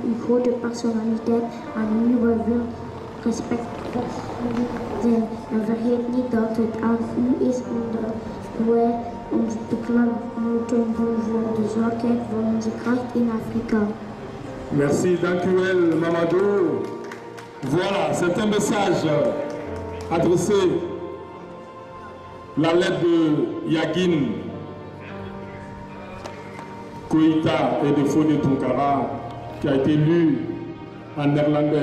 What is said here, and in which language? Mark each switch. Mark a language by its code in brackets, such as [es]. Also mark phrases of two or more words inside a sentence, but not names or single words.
[nl] Uw grote personaliteit aan wie wij veel respect zijn. En vergeet niet dat het aan u is omdat wij ons beklag moeten doen voor de zwakheid van onze kracht in Afrika. Merci, dank u wel, Mamadou. [fr] Voilà, c'est un message adressé, la lettre de Yagin Koïta et de Fodé Tunkara, qui a été lue en néerlandais.